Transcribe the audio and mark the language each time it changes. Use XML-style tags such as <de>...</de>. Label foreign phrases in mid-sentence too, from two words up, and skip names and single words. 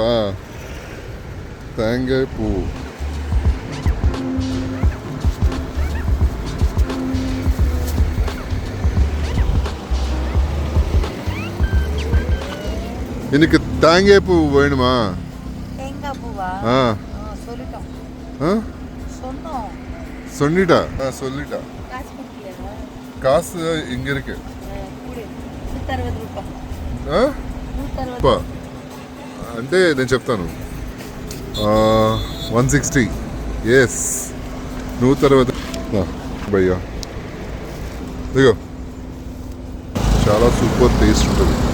<ta>தேங்காய் பூ. எனக்கு தேங்காய் பூ வேணுமா? தேங்காய் பூவா? சொல்லிட்டோம். சொல்லிட்டா? சொல்லிட்டா. காசு இங்க இருக்கு.</ta> <te>అంటే నేను చెప్తాను. 160. ఎస్ 160 భయ్యా. ఇదిగో చాలా</te> <en>super taste</en> <te>ఉంటుంది.</te>